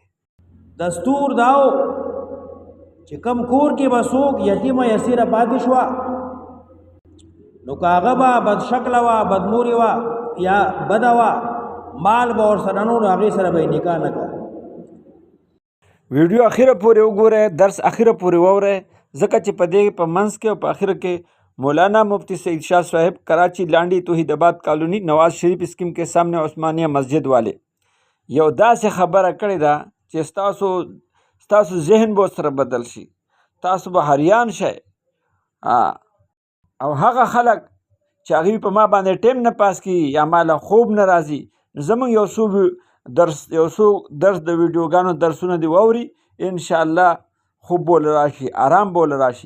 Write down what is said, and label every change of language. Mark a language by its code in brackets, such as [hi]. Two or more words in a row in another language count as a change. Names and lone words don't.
[ps] دستور داو چې کم کور کې به څوک یتیمه یسیره پاتې شوه نو که هغه به بد شکله وه بدمورې وه یا بده وه مال به ورسره نه نو هغې سره به یې نکاح نه کوه. ویډیو اخیره پورې وګورئ، درس اخیره پورې واورئ ځکه چې په دې په منځ کې او په اخره کې مولانا مفتی سعید شاہ صاحب کراچی لانڈی توحید آباد کالونی نواز شریف اسکیم [ur] کے سامنے [ps] عثمانیہ مسجد والے یو داسې خبره کړې ده چې ستاسو ذهن به سره بدل شي، تاسو به حیران شئ. او هغه خلک چې هغوی په ما باندې ټیم نه پاس کړي یا ما له خوب نه راځي نو زموږ یو څو درس د ویډیوګانو درسونه دې واوري انشاءالله خوب بوله راشي، آرام بوله راشي.